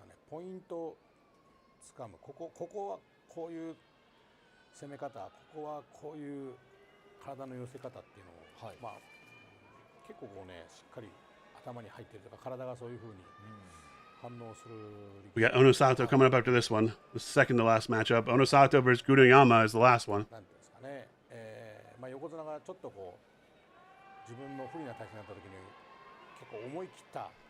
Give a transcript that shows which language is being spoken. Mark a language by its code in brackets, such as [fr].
[ja] ポイントつかむ。ここはこういう攻め方、ここはこういう体の寄せ方っていうのを、まあ結構こうねしっかり頭に入ってるとか体がそういう風に反応する。 [en] We got Onosato coming up after this one. The second to last matchup. Onosato versus Gudayama is the last one. [ja] なんですかね。まあ横綱がちょっとこう自分の不利な体勢になった時に結構思い切った。